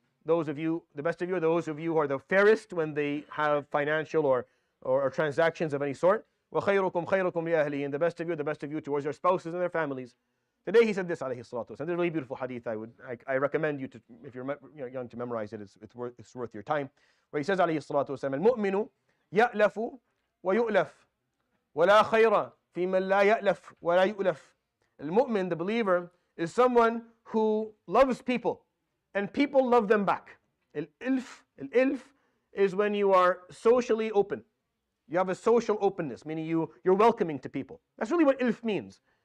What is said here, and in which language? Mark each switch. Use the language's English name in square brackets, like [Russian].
[English] Those of you, the best of you, are those of you who are the fairest when they have financial or transactions of any sort. [Arabic] وخيركم خيركم لأهله. [English] And the best of you towards their spouses and their families. Today he said this, [Arabic] عليه الصلاة والسلام. [English] It's a really beautiful hadith. I recommend you to, if you're young, to memorize it. It's worth your time. Where he says, [Arabic] عليه الصلاة والسلام, المؤمن يألف ويؤلف ولا خير فيمن لا يألف ولا يؤلف. [English] المؤمن, the believer, is someone who loves people, and people love them back. الإلف is when you are socially open. You have a social openness, meaning you're welcoming to people. That's really what ilf means.